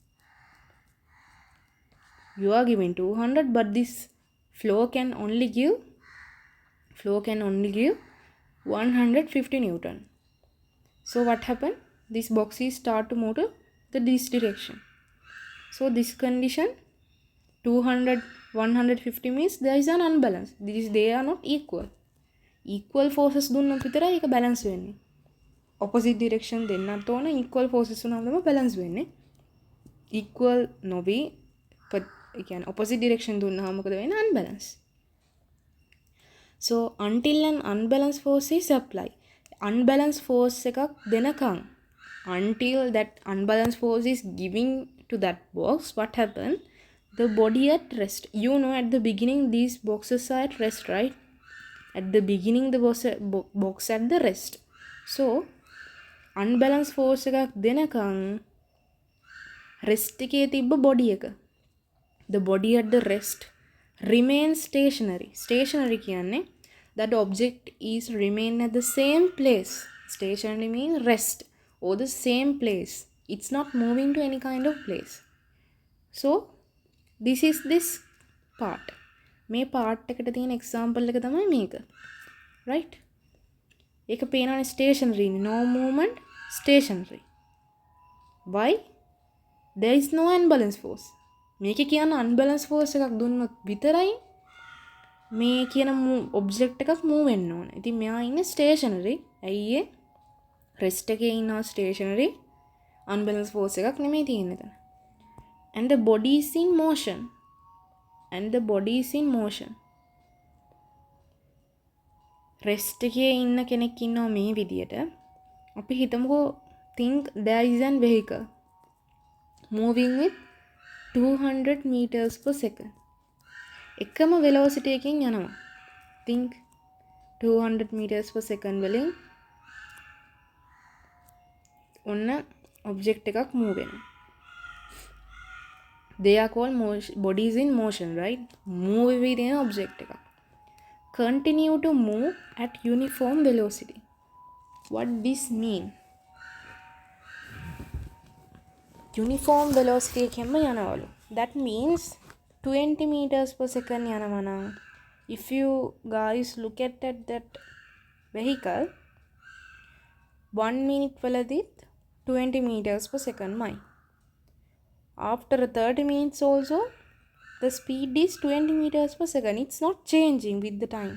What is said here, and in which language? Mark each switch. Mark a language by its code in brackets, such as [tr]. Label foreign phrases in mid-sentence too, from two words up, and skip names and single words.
[en] You are giving 200, but this flow can only give 150 Newton. So what happened? This box is start to move to this direction. So this condition 200 150 means there is an unbalance. They are not equal. Equal forces [si] දුන්නොත් විතරයි ඒක [en] balance වෙන්නේ. Opposite direction [si] දෙන්නත් ඕන [en] equal forces [si] උනම තමයි balance වෙන්නේ. Equal නොවි ඒ කියන්නේ [en] opposite direction [si] දුන්නාම මොකද වෙන්නේ? [en] Unbalance. So until an unbalanced force is applied. Unbalanced force [si] එකක් දෙනකන් [en] until that unbalanced force is giving to that box, what happened? The body at rest. You know at the beginning these boxes are at rest, right? At the beginning the box at the rest. So unbalanced force [si] එකක් දෙනකන් rest එකේ තිබ්බ body එක. [en] The body at the rest remains stationary. Stationary කියන්නේ that object is remain at the same place. Stationary means rest or the same place. It's not moving to any kind of place. So this is this part. [si] මේ part එකට තියෙන example එක තමයි මේක. Right? ඒක පේනවනේ [en] stationary, no movement, stationary. Why? There is no unbalanced force. [si] මේකේ කියන [en] unbalanced force [si] එකක් දුන්නොත් විතරයි මේ කියන object එකක් move වෙන්න ඕන. ඉතින් මෙයා ඉන්නේ stationary. ඇයි ඒ? rest එකේ ඉන්නවා stationary. [en] unbalanced force [si] එකක් නෙමෙයි තියෙන්නේ එතන. [en] And the body is in motion. [si] rest එකේ ඉන්න කෙනෙක් ඉන්නවා මේ විදියට. අපි හිතමුකෝ [en] think there is an vehicle moving with 200 meters per second. [si] එකම velocity එකකින් යනවා. [en] think 200 meters per second [si] වලින් ඔන්න [en] object එකක් move වෙනවා. They are called bodies in motion, right? Move within object එකක්. Continue to move at uniform velocity. What this mean? Uniform velocity [si] එකෙන්ම යනවලු. [en] That means 20 meters per second [si] යනවා නම් [en] if you guys look at that vehicle 1 minute වලදීත් 20 meters per second මයි. After 30 minutes also the speed is 20 meters per second. It's not changing with the time.